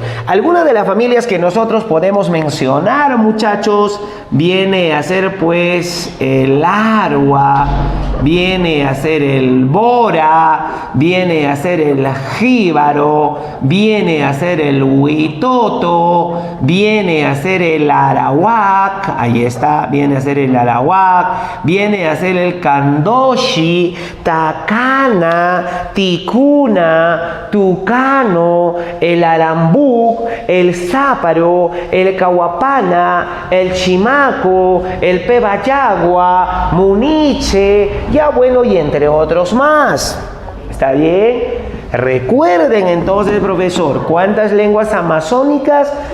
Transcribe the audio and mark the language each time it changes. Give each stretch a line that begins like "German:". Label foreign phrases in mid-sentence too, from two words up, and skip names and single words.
Spanish: Algunas de las familias que nosotros podemos mencionar, muchachos, viene a ser, pues, el arhua, viene a ser el bora, viene a ser el jíbaro, viene a ser el huitoto, viene a ser el arawak. Ahí está, viene a ser el arawak, viene a ser el candoshi, tacana, ticuna, tucano, el arambú, el záparo, el cahuapana, el chimaco, el pebayagua, muniche, ya bueno, y entre otros más. ¿Está bien? Recuerden entonces, profesor, ¿cuántas lenguas amazónicas?